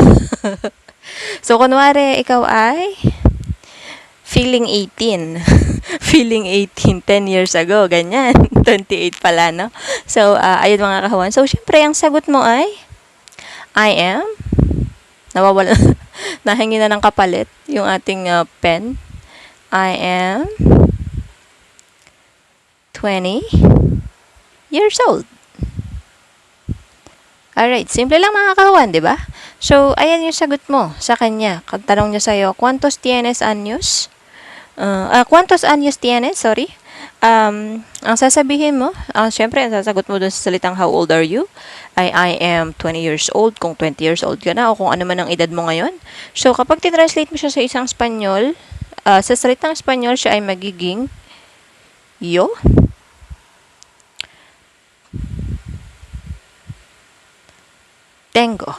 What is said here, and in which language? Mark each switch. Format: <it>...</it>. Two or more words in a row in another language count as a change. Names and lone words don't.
<tl>So, kunwari, ikaw ay feeling 18. Feeling 18, 10 years ago, ganyan. 28 pala, no? So, ayun mga kahuan. So, syempre, ang sagot mo ay,</tl> <en>I am,</en> <tl>nawawala, nahingi na ng kapalit yung ating pen.</tl> <en>I am 20 years old.</en> <tl>Alright, simple lang mga kahuan, di ba? So, ayan yung sagot mo sa kanya. Tanong niya sa'yo,</tl> <es>¿cuántos tienes años? ¿Cuántos años tienes?</es> <tl>Sorry. Ang sasabihin mo, syempre, ang sasagot mo dun sa salitang</tl> <en>how old are you? I am 20 years old,</en> <tl>kung</tl> <en>20 years old</en> <tl>ka na, o kung ano man ang edad mo ngayon. So, kapag titranslate mo siya sa isang Espanyol, sa salitang Espanyol, siya ay magiging yo. Tengo.</tl>